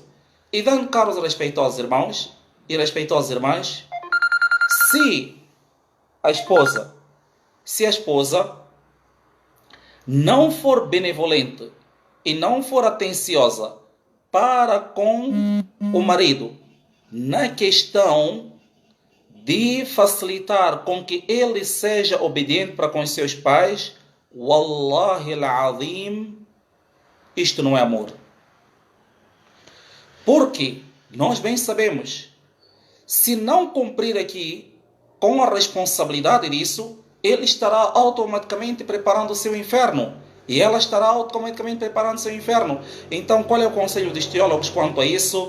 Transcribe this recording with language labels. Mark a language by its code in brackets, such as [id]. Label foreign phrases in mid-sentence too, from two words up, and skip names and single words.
[pt] E dando, caros e respeitosos irmãos e respeitosas irmãs, se a esposa não for benevolente e não for atenciosa para com o marido na questão de facilitar com que ele seja obediente para com os seus pais, [ar] والله العظيم, [pt] isto não é amor. Porque nós bem sabemos, se não cumprir aqui com a responsabilidade disso, ele estará automaticamente preparando o seu inferno. E ela estará automaticamente preparando o seu inferno. Então, qual é o conselho dos teólogos quanto a isso?